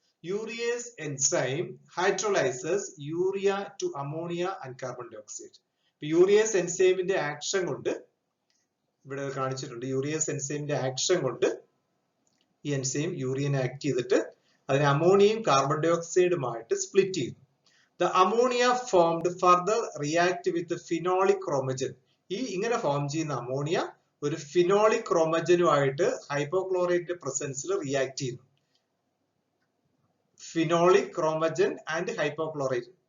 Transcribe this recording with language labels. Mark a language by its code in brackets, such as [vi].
[en] Urease enzyme hydrolyses urea to ammonia and carbon dioxide. [ml] Urease എൻസൈമിന്റെ action കൊണ്ട് ഇവിടെ കാണിച്ചിട്ടുണ്ട്. Urease എൻസൈമിന്റെ action കൊണ്ട് ഈ എൻസൈം യൂറിയനെ ആക്ട് ചെയ്തിട്ട് അതിനെ അമോണിയയും കാർബൺ ഡൈ ഓക്സൈഡുമായിട്ട് സ്പ്ലിറ്റ് ചെയ്യുന്നു. [en] The ammonia formed further react with phenolic chromogen. [ml] ഈ ഇങ്ങനെ ഫോം ചെയ്യുന്ന അമോണിയ ഒരു ഫിനോളിക് ക്രോമജനുമായിട്ട് ഹൈപ്പോക്ലോറൈറ്റിന്റെ പ്രസൻസിൽ റിയാക്ട് ചെയ്യുന്നു. [en] Phenolic chromogen and hypochlorite.